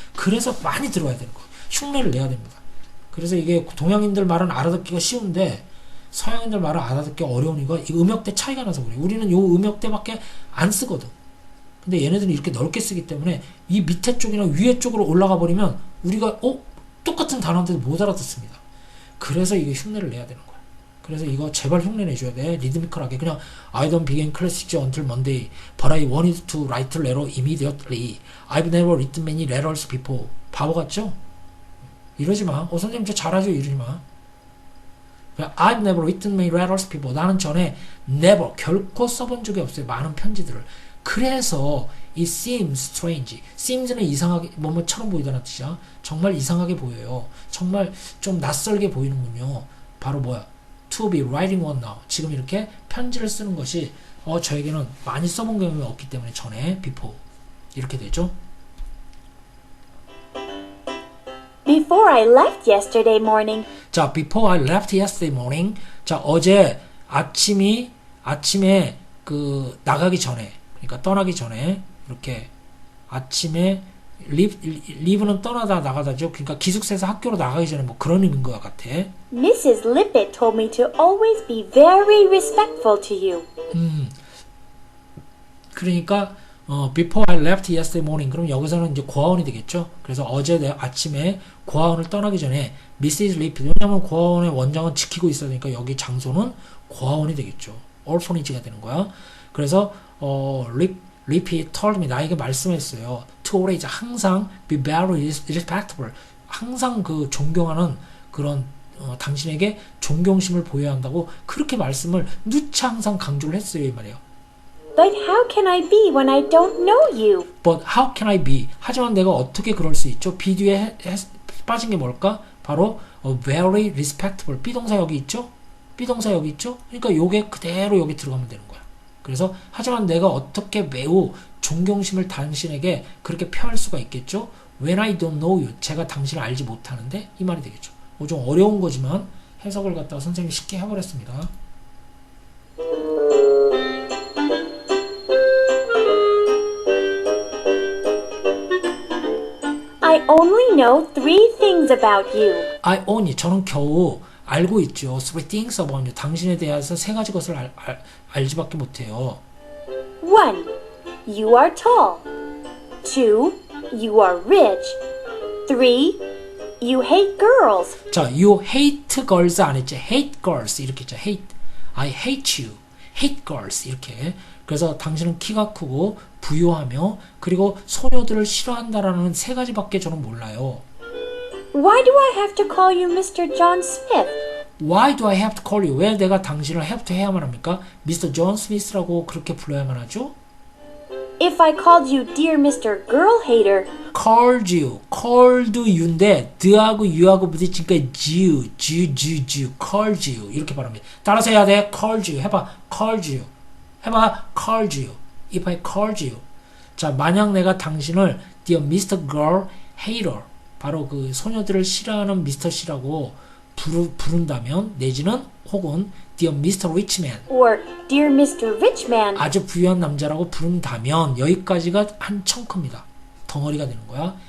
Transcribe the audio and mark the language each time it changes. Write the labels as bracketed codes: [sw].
[ko] 그래서 많이 들어야 되는 거야. 흉내를 내야 됩니다. 그래서 이게 동양인들 말은 알아듣기가 쉬운데 서양인들 말은 알아듣기가 어려운 이유가 이 음역대 차이가 나서 그래. 우리는 요 음역대밖에 안 쓰거든. 근데 얘네들은 이렇게 넓게 쓰기 때문에 이 밑에 쪽이나 위에 쪽으로 올라가 버리면 우리가 똑같은 단어인데도 못 알아듣습니다. 그래서 이게 흉내를 내야 되는 거야. 그래서 이거 제발 흉내 내줘야 돼. 리드미컬하게. 그냥 [en] I don't begin classes until Monday, but I wanted to write a letter immediately. I've never written many letters before. [ko] 바보 같죠? 이러지 마. 선생님 저 잘하죠. 이러지 마. [en] I've never written many letters before. [ko] 나는 전에 never, 결코 써본 적이 없어요. 많은 편지들을. 그래서 [en] it seems strange. [ko] seems는 이상하게, 뭐뭐처럼 보이다는 뜻이야. 정말 이상하게 보여요. 정말 좀 낯설게 보이는군요. 바로 뭐야? [en] To be writing one now. [ko] 지금 이렇게 편지를 쓰는 것이 저에게는 많이 써본 경험이 없기 때문에 전에 before 이렇게 되죠. [en] Before I left yesterday morning. 자, before I left yesterday morning. [ko] 자, 어제 아침에 그 나가기 전에, 그러니까 떠나기 전에 이렇게 아침에 leave는 떠나다 나가다죠. 그러니까 기숙사에서 학교로 나가기 전에 뭐 그런 의미인 것 같아. [en] Mrs. Lippett told me to always be very respectful to you. 그러니까 before I left yesterday morning. [ko] 그럼 여기서는 이제 고아원이 되겠죠. 그래서 어제 아침에 고아원을 떠나기 전에 Mrs. Lippett, 왜냐하면 고아원의 원장은 지키고 있어야 되니까 여기 장소는 고아원이 되겠죠. orphanage가 되는 거야. 그래서 [en] Lippett told me, [ko] 나에게 말씀했어요. [en] To always, 항상 be very respectful. [ko] 항상 그 존경하는 그런 당신에게 존경심을 보여야 한다고 그렇게 말씀을 누차 항상 강조를 했어요. 이 말이에요. [en] But how can I be when I don't know you? But how can I be? [ko] 하지만 내가 어떻게 그럴 수 있죠? be 뒤에 빠진 게 뭘까? [en] 바로 very respectful. [ko] 비동사 여기 있죠? 비동사 여기 있죠? 그러니까 요게 그대로 여기 들어가면 되는 거야. 그래서 하지만 내가 어떻게 매우 존경심을 당신에게 그렇게 표할 수가 있겠죠? [en] When I don't know you. [ko] 제가 당신을 알지 못하는데 이 말이 되겠죠. 좀 어려운 거지만 해석을 갖다가 선생님이 쉽게 해버렸습니다. [en] I only know 3 things about you. I only, [ko] 저는 겨우 알고 있죠. [en] 3 things about you. [ko] 당신에 대해서 3가지 것을 알지밖에 못해요. [en] 1. You are tall. 2. You are rich. 3. You hate girls. 자, you hate girls [ko] 안 했지. [en] hate girls [ko] 이렇게 했죠. [en] hate. I hate you. hate girls 이렇게. [ko] 그래서 당신은 키가 크고 부유하며 그리고 소녀들을 싫어한다라는 3가지밖에 저는 몰라요. [en] Why do I have to call you Mr. John Smith? Why do I have to call you? [ko] 왜 내가 당신을 have to 해야만 합니까? [en] Mr. [ko] John Smith라고 그렇게 불러야만 하죠? [en] If I called you dear Mr. Girl Hater, [ko] called you인데 the하고 you하고 부딪히니까 you, called you 이렇게 발음해. 따라서 해야 돼. [en] called you [ko] 해봐. [en] called you 해봐. called you. If I called you. [ko] 자, 만약 내가 당신을 [en] dear Mr. Girl Hater, [ko] 바로 그 소녀들을 싫어하는 미스터 씨라고 부른다면, 내지는 혹은 dear Mr. [en] Rich Man, or dear Mr. Rich Man, [ko] 아주 부유한 남자라고 부른다면 여기까지가 한 청크입니다. 덩어리가 되는 거야.